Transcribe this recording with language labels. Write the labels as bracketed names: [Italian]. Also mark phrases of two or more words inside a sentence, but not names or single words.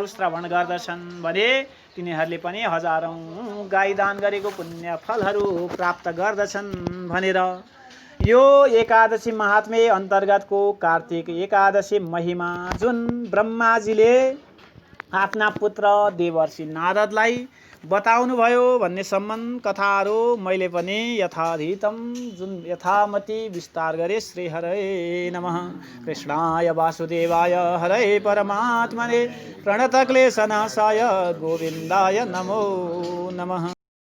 [Nepali] श्रवण गर्दछन् भने तिनीहरूले पनि हजारौं गाई दान गरेको पुण्य फलहरू प्राप्त गर्दछन् भनेर यो एकादशी महात्म्य अन्तर्गतको कार्तिक एकादशी महिमा जुन ब्रह्माजीले आफ्ना पुत्र देवर्षि नारदलाई बताउनु भयो भन्ने सम्बन्ध कथाहरू मैले पनि यथाधीतम जुन यथामति विस्तार गरे। [Sanskrit] श्री हरे नमः। कृष्णाय वासुदेवाय हरे परमात्मने प्रणतक्लेशनाशाय गोविन्दाय नमो नमः।